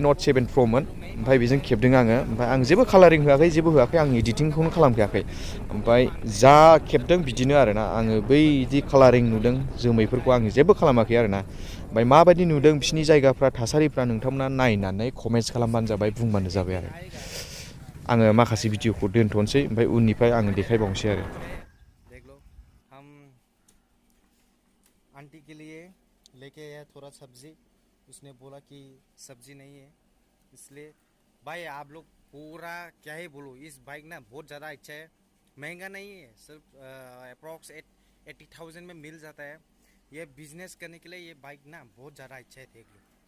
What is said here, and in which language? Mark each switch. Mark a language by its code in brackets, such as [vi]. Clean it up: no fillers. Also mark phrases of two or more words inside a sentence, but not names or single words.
[brx] नट 7 प्र'मोन ओमफ्राय बेजों खेबदों आङो ओमफ्राय आं जेबो कालारिं होआखै जेबो होआखै आं एडिटिंखौनो खालामखायाखै ओमफ्राय जा खेबदों बिदिनो आरोना आङो बैदि कालारिं नुदों जोमैफोरखौ आं जेबो खालामाखै आरोना ओमफ्राय माबायदि नुदों बिसिनि जायगाफ्रा थासारिफ्रा नोंथांमोना नायनानै कमेन्ट्स खालामबानो जाबाय बुंबानो जाबाय आरो आङो माखासे भिडिअखौ दोनथ'नोसै ओमफ्राय उननिफ्राय आङो देखायबावनोसै आरो [hi] देख लो हम आंटी के लिए लेके आया थोड़ा सब्जी उसने बोला कि सब्जी नहीं है इसलिए भाई आप लोग पूरा क्या ही बोलो इस बाइक ना बहुत ज़्यादा अच्छा है महंगा नहीं है सिर्फ अप्रॉक्स 80,000 में मिल जाता है ये बिजनेस करने के लिए ये बाइक ना बहुत ज़्यादा अच्छा है देख लो